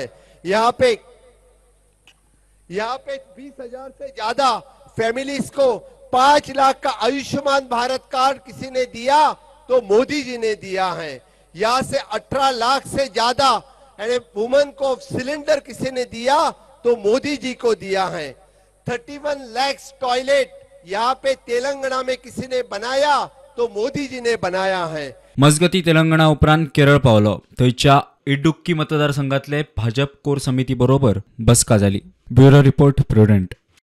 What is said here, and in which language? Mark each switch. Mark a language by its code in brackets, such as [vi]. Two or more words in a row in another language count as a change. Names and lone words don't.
[hi] यहाँ पे 20,000 से ज्यादा फैमिलीज को 5 लाख का आयुष्मान भारत कार्ड किसी ने दिया तो मोदी जी ने दिया है। यहाँ से 18 लाख से ज्यादा वुमेन को सिलेंडर किसी ने दिया तो मोदी जी को दिया है। 31 लाख टॉयलेट यहाँ पे तेलंगाना में किसी ने बनाया तो मोदी जी ने बनाया है। [kok] मजगती तेलंगणा उपरांत केरळ पावलो। थंयच्या इडुक्की मतदारसंघातले भाजप कोर समिती बरोबर बसका जाली। [en] bureau report [kok] प्रुडंट।